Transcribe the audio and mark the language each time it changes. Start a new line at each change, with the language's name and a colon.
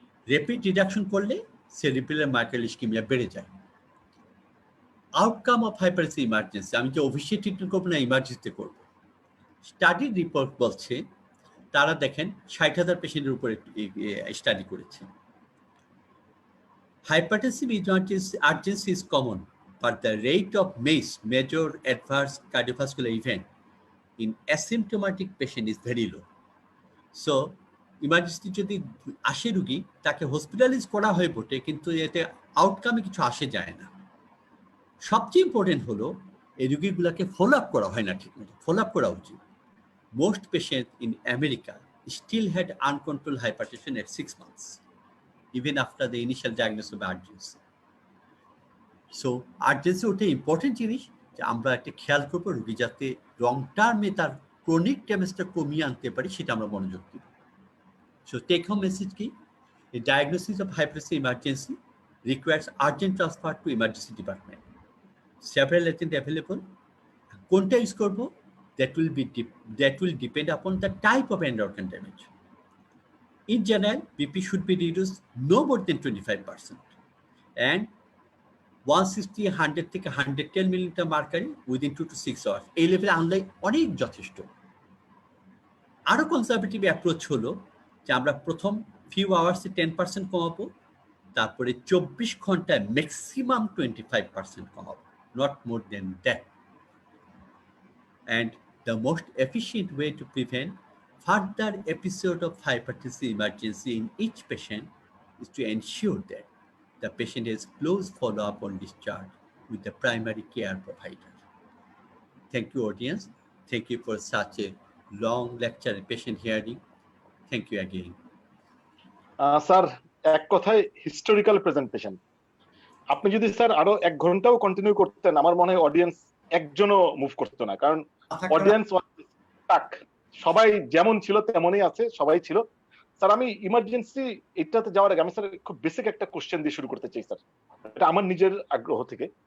Bangla: Rapid reduction করলে cerebral মাইক্রোল ischaemia বেড়ে যায়।
English: outcome of hypertensive emergency,
Bangla: আমি যে অফিসিয়াল ট্রিটমেন্ট করবো না, ইমার্জেন্সিতে করবো। স্টাডির রিপোর্ট বলছে, তারা দেখেন 60,000 পেশেন্টের উপরে স্টাডি করেছে।
English: Hypertensive urgency is common, but the rate of MACE, major adverse cardiovascular event, in asymptomatic patient is very low.
Bangla: So emergency যদি আসে রুগী, তাকে হসপিটালাইজ করা হয় বটে, কিন্তু এতে আউটকামে কিছু আসে যায় না। সবচেয়ে ইম্পর্টেন্ট হলো এই রুগীগুলোকে ফলো আপ করা হয় না ঠিকমতো, ফলো আপ করা উচিত।
English: Most patient in America still had uncontrolled hypertension at 6 months, even after the initial diagnosis of urgency.
Bangla: So urgency ওটা ইম্পর্টেন্ট জিনিস, যে আমরা একটা খেয়াল করবো রুগী যাতে লং টার্মে তার ক্রনিক ড্যামেজটা কমিয়ে আনতে পারি, সেটা আমরা মনোযোগ দিব।
English: So take home message কি, a diagnosis of hypertensive emergency requires urgent transfer to emergency department. Several agents available. কোনটা use করবো, that will depend upon the type of end organ damage. In general, BP should be reduced no more than 25%, and 160-100 থেকে 110 millimeter mercury within 2 to 6 hours.
Bangla: এই লেভেলে আনলে অনেক যথেষ্ট। আরো conservative approach হলো যে আমরা প্রথম ফিউ আওয়ার্সে 10% কমাবো, তারপরে 24 ঘন্টায় ম্যাক্সিমাম 25% কমাবো,
English: not more than that. And the most efficient way to prevent Further episode of hypertensive emergency in each patient is to ensure that the patient has close follow-up on discharge with the primary care provider. Thank you, audience. Thank you for such a long lecture and patient hearing. Thank you again.
Bangla: Sir এক কথায় historical presentation. আপনি যদি sir আরো 1 ঘন্টাও continue করতেন, আমার মনে হয় অডিয়েন্স একজনও মুভ করতো না, কারণ অডিয়েন্স টাক সবাই যেমন ছিল তেমনই আছে, সবাই ছিল। স্যার আমি ইমার্জেন্সি এটাতে যাওয়ার আগে আমি স্যার খুব বেসিক একটা কোশ্চেন দিয়ে শুরু করতে চাই স্যার, এটা আমার নিজের আগ্রহ থেকে।